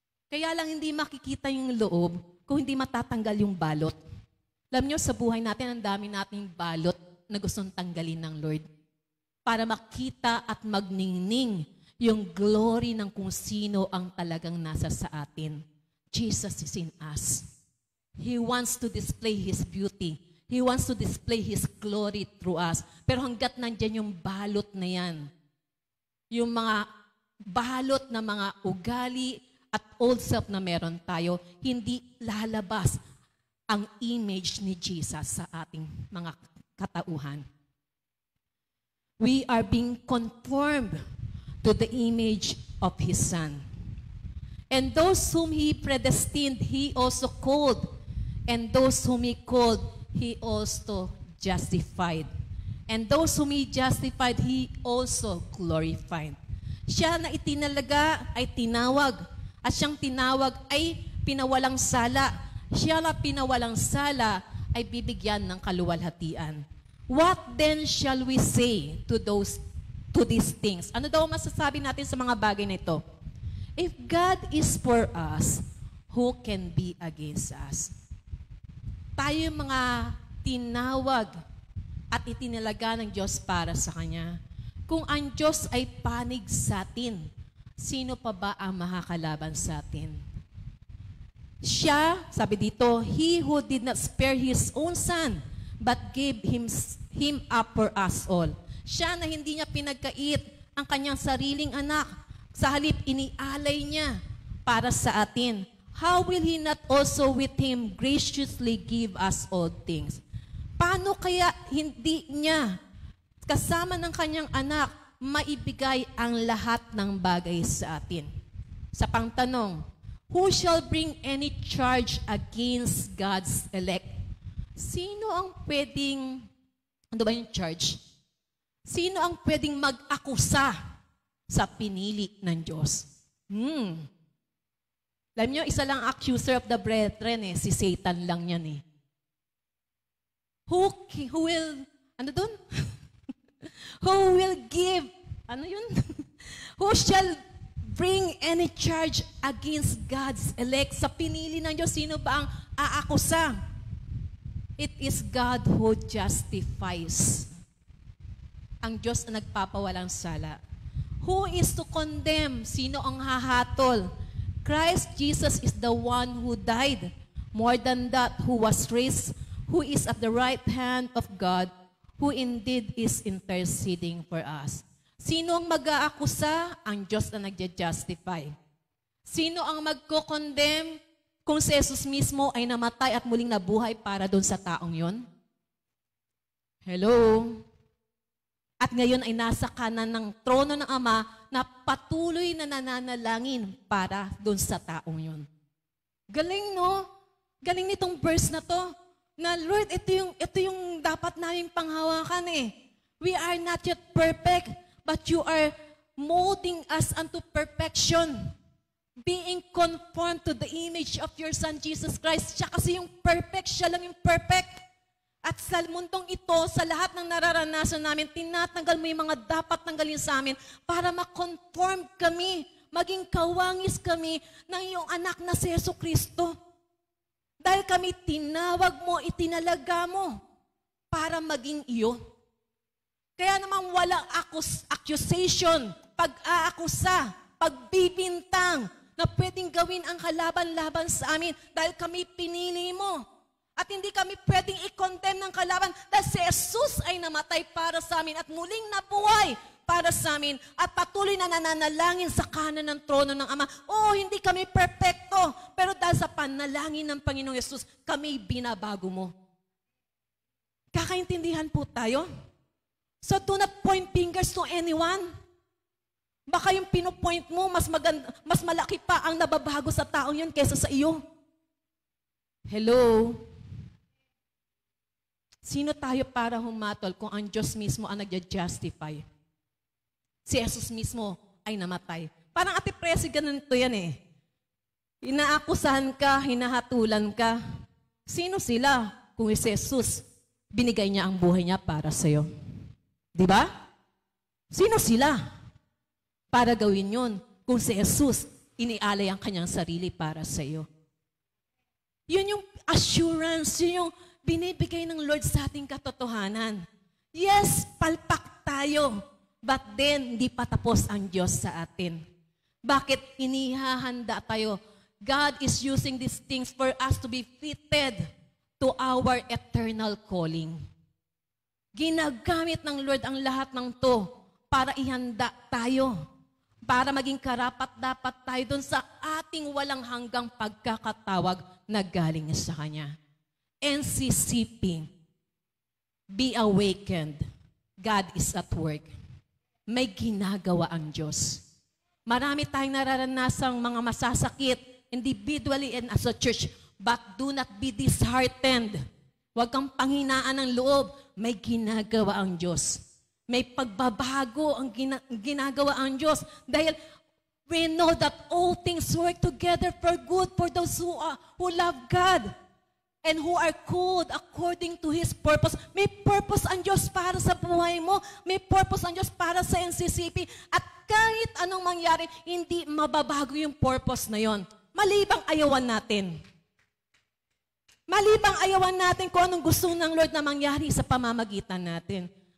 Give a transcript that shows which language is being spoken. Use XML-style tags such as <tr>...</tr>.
<tl>Kaya lang hindi makikita yung loob kung hindi matatanggal yung balot. Alam nyo, sa buhay natin, ang dami nating balot na gustong tanggalin ng Lord. Para makita at magningning yung glory ng kung sino ang talagang nasa sa atin.</tl> <en>Jesus is in us. He wants to display His beauty. He wants to display His glory through us.</en> <tl>Pero hanggat nandyan yung balot na yan, yung mga balot na mga ugali at old self na meron tayo, hindi lalabas ang image ni Jesus sa ating mga katauhan.</tl> <en>We are being conformed to the image of His Son. And those whom He predestined, He also called. And those whom He called, He also justified. And those whom He justified, He also glorified.</en> <tl>Siya na itinalaga ay tinawag. At siyang tinawag ay pinawalang sala. Siya na pinawalang sala ay bibigyan ng kaluwalhatian.</tl> <en>What then shall we say to these things?</en> <tl>Ano daw masasabi natin sa mga bagay na ito?</tl> <en>If God is for us, who can be against us?</en> <tl>Tayo yung mga tinawag at itinalaga ng Diyos para sa Kanya. Kung ang Diyos ay panig sa atin, sino pa ba ang makakalaban sa atin? Siya, sabi dito,</tl> <en>He who did not spare His own Son, but gave Him up for us all.</en> <tl>Siya na hindi niya pinagkait ang Kanyang sariling anak, sa halip inialay niya para sa atin.</tl> <en>How will He not also with Him graciously give us all things?</en> <tl>Paano kaya hindi niya, kasama ng Kanyang anak, maibigay ang lahat ng bagay sa atin? Sa pangtanong,</tl> <en>who shall bring any charge against God's elect?</en> <tl>Sino ang pwedeng, ano ba yung charge? Sino ang pwedeng mag-akusa sa pinili ng Diyos? Alam nyo, isa lang</tl> <en>accuser of the brethren</en> <tl>eh, si Satan lang yan eh.</tl> <en>Who will,</en> <tl>ano dun?</tl> <en>Who will give,</en> <tl>ano yun?</tl> <en>Who shall bring any charge against God's elect?</en> <tl>Sa pinili ng Diyos, sino ba ang aakusa?</tl> <en>It is God who justifies.</en> <tl>Ang Diyos na nagpapawalang sala.</tl> <en>Who is to condemn?</en> <tl>Sino ang hahatol?</tl> <en>Christ Jesus is the one who died. More than that, who was raised, who is at the right hand of God, who indeed is interceding for us.</en> <tl>Sino ang mag-aakusa? Ang Diyos na nagja-justify. Sino ang magko-condemn kung si Jesus mismo ay namatay at muling nabuhay para doon sa taong yon? Hello? At ngayon ay nasa kanan ng trono ng Ama na patuloy na nananalangin para doon sa taong yon. Galing, no? Galing nitong verse na to. Na Lord, ito yung dapat naming panghawakan eh.</tl> <en>We are not yet perfect, but you are molding us unto perfection. Being conformed to the image of your Son, Jesus Christ.</en> <tl>Siya kasi yung perfect, siya lang yung perfect. At sa mundong ito, sa lahat ng nararanasan namin, tinatanggal mo yung mga dapat tanggalin sa amin para ma-conform kami, maging kawangis kami ng iyong anak na si Jesu Kristo. Dahil kami tinawag mo, itinalaga mo para maging iyo. Kaya naman walang accusation, pag-aakusa, pagbibintang na pwedeng gawin ang kalaban-laban sa amin dahil kami pinili mo. At hindi kami pwedeng i-condemn ng kalaban dahil si Jesus ay namatay para sa amin at muling nabuhay para sa amin at patuloy na nananalangin sa kanan ng trono ng Ama. Oo, hindi kami perpekto, pero dahil sa panalangin ng Panginoong Jesus, kami binabago mo. Kakaintindihan po tayo?</tl> <en>So do not point fingers to anyone.</en> <tl>Baka yung pinopoint mo, mas malaki pa ang nababago sa taong yun kaysa sa iyo. Hello? Sino tayo para humatol kung ang Diyos mismo ang nag-justify? Si Jesus mismo ay namatay. Parang Ate Presi, ganito yan eh. Inaakusahan ka, hinahatulan ka. Sino sila kung si Jesus binigay niya ang buhay niya para sa'yo? Diba? Sino sila para gawin yun kung si Jesus inialay ang kanyang sarili para sa'yo? Yun yung assurance, yun yung binibigay ng Lord sa ating katotohanan. Yes, palpak tayo. But then, hindi pa tapos ang Diyos sa atin. Bakit inihahanda tayo?</tl> <en>God is using these things for us to be fitted to our eternal calling.</en> <tl>Ginagamit ng Lord ang lahat ng to para ihanda tayo. Para maging karapat-dapat tayo dun sa ating walang hanggang pagkakatawag na galing sa Kanya.</tl> <en>NCCP, be awakened. God is at work.</en> <tl>May ginagawa ang Diyos. Marami tayong nararanasang mga masasakit,</tl> <en>individually and as a church, but do not be disheartened.</en> <tl>Huwag kang panghinaan ng loob. May ginagawa ang Diyos. May pagbabago ang ginagawa ang Diyos.</tl> <en>Dahil we know that all things work together for good for those who love God and who are called according to His purpose.</en> <tl>May purpose ang Diyos para sa buhay mo. May purpose ang Diyos para sa NCCP. At kahit anong mangyari, hindi mababago yung purpose na yon. Malibang ayawan natin. Malibang ayawan natin kung anong gusto ng Lord na mangyari sa pamamagitan natin.</tl>